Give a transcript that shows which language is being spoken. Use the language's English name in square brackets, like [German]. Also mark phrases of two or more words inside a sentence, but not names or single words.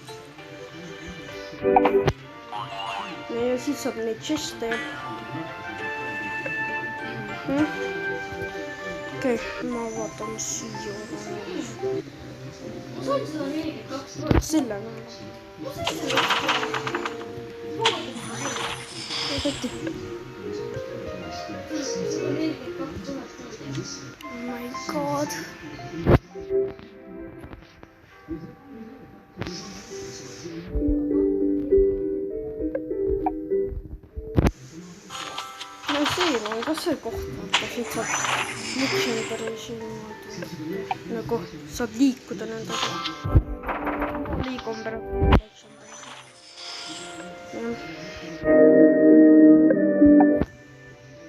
[Estonian] Ja siis saab neid chest'e. Okei, ma vaatan siia. [English] Selle Oh my god. [Estonian] No siin on ka see koht, vaata, siit saab legendary'si nagu saab liikuda nendega. Liigun pärast legendary.